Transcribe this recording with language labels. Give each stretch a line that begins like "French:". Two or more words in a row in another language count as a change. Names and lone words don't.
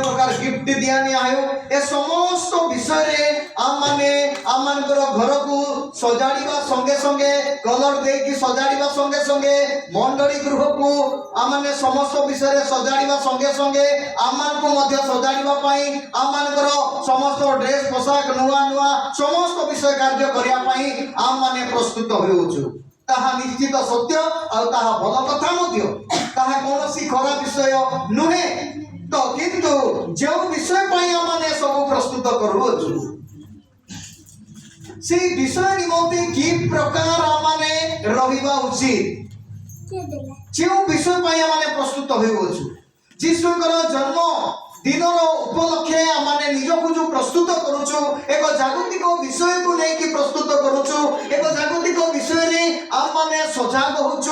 Odia: ପ୍ରକାର ଗିଫ୍ଟ ଦିଆ ନିଆ ହେଉ, ଏ ସମସ୍ତ ବିଷୟରେ ଆମେ ଆମମାନଙ୍କର ଘରକୁ ସଜାଡ଼ିବା ସଙ୍ଗେ ସଙ୍ଗେ, କଲର ଦେଇକି ସଜାଡ଼ିବା ସଙ୍ଗେ ସଙ୍ଗେ, ମଣ୍ଡଳୀ ଗୃହକୁ ଆମେ ସମସ୍ତ ବିଷୟରେ ସଜାଡ଼ିବା ସଙ୍ଗେ ସଙ୍ଗେ, ଆମମାନଙ୍କୁ ମଧ୍ୟ ସଜାଡ଼ିବା ପାଇଁ ଆମମାନଙ୍କର ସମସ୍ତ ଡ୍ରେସ୍ ପୋଷାକ ନୂଆ ନୂଆ ସମସ୍ତ ବିଷୟ କାର୍ଯ୍ୟ କରିବା ପାଇଁ ଆମେ ପ୍ରସ୍ତୁତ ହେଉଛୁ। ତାହା ନିଶ୍ଚିତ ସତ୍ୟ, ଆଉ ତାହା ଭଲ କଥା ମଧ୍ୟ, ତାହା କୌଣସି ଖରାପ ବିଷୟ ନୁହେଁ। ତ କିନ୍ତୁ ଯେଉଁ ବିଷୟ ପାଇଁ ଆମେ ସବୁ ପ୍ରସ୍ତୁତ କରୁଅଛୁ, ସେହି ବିଷୟ ନିମନ୍ତେ କି ପ୍ରକାର ଆମେ ରହିବା ଉଚିତ, ଯେଉଁ ବିଷୟ ପାଇଁ ଆମେ ପ୍ରସ୍ତୁତ ହେଉଅଛୁ। ଯୀଶୁଙ୍କର ଜନ୍ମ ଦିନର ଉପଲକ୍ଷେ ଆମେ ନିଜକୁ ଯେଉଁ ପ୍ରସ୍ତୁତ କରୁଛୁ, ଏକ ଜାଗତିକ ବିଷୟକୁ ନେଇକି ପ୍ରସ୍ତୁତ କରୁଛୁ, ଏକ ଜାଗତିକ ବିଷୟରେ ଆମେ ସଜାଗ ହେଉଛୁ।